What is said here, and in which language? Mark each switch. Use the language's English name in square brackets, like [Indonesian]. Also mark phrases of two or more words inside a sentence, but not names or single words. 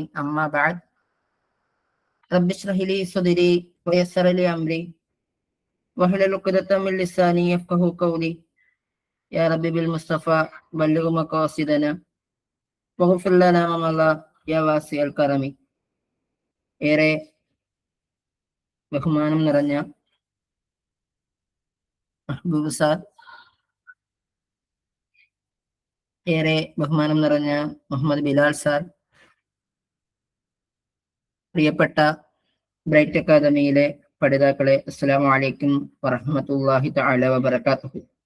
[Arabic] أما بعد، رب اشرح لي صدري ويسر لي أمري واحلل عقدة من لساني يفقهوا قولي. يا رب بالمصطفى بلغ مقاصدنا واغفر لنا ما مضى يا واسع الكرم. [Malayalam] ഏറെ ബഹുമാനം നിറഞ്ഞ മെഹബൂബ് സാർ, ഏറെ ബഹുമാനം നിറഞ്ഞ മുഹമ്മദ് ബിലാൽ സാർ, പ്രിയപ്പെട്ട ബ്രൈറ്റ് അക്കാദമിയിലെ പഠിതാക്കളെ, [Arabic] السلام عليكم ورحمة الله تعالى وبركاته.